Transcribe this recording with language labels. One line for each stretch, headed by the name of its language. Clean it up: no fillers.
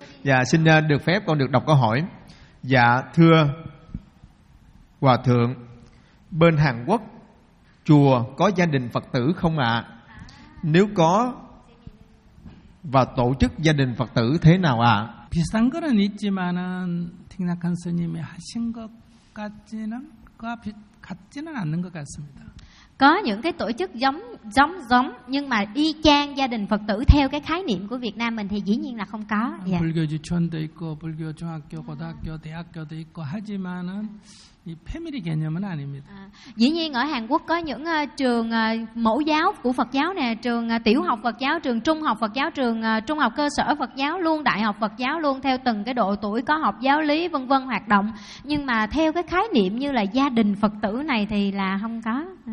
Vietnamese: Dạ, xin được phép con được đọc câu hỏi. Dạ, thưa Hòa Thượng, bên Hàn Quốc chùa có gia đình Phật tử không ạ? Nếu có, và tổ chức gia đình Phật tử thế nào ạ?
Korean: 비슷한 거는 있지만은 팅락한 스님이 하신 것 같지는 같지는 않는 것 같습니다.
Vietnamese: Có những cái tổ chức giống nhưng mà y chang gia đình Phật tử theo cái khái niệm của Việt Nam mình thì dĩ nhiên là không có.
Korean: 불교 유치원도 있고 불교 중학교 고등학교 대학교도 있고 하지만은 이 패밀리 개념은 아닙니다.
Vietnamese: Dĩ nhiên ở Hàn Quốc có những trường mẫu giáo của Phật giáo nè, trường tiểu học Phật giáo, trường trung học Phật giáo, trường trung học cơ sở Phật giáo luôn, đại học Phật giáo luôn, theo từng cái độ tuổi có học giáo lý vân vân hoạt động, nhưng mà theo cái khái niệm như là gia đình Phật tử này thì là không có.